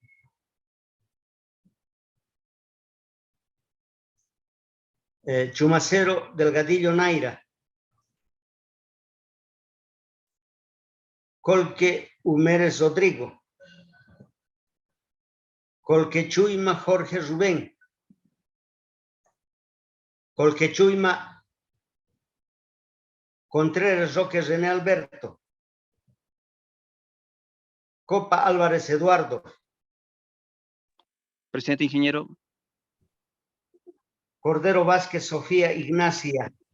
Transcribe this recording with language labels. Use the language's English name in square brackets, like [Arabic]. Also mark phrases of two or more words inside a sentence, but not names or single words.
[Spanish] Chumacero Delgadillo Naira. Colque Humérez Rodrigo. Colque Chuima Jorge Rubén. Colque Chuima Contreras Roque René Alberto. Copa Álvarez Eduardo. Presente, ingeniero. Cordero Vázquez Sofía Ignacia.